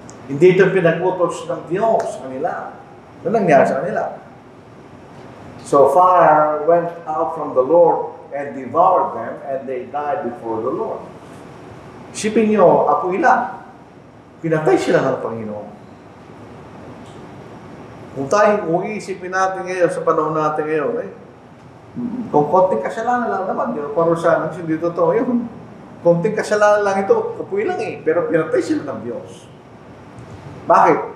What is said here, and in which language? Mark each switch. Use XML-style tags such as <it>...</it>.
<tl>Hindi ito pinag-utos ng Diyos sa kanila. Ano nangyari sa kanila?</tl> <en>So fire went out from the Lord and devoured them, and they died before the Lord.</en> <tl>Isipin niyo, apoy lang. Pinatay sila ng Panginoon. Kung iisipin natin ngayon, sa panahon natin ngayon, kung konting kasalanan lang naman, yung parusahan, hindi totoo yun. Konting kasalanan lang ito, kapoy lang pero pinatay sila ng Diyos. Bakit?</tl>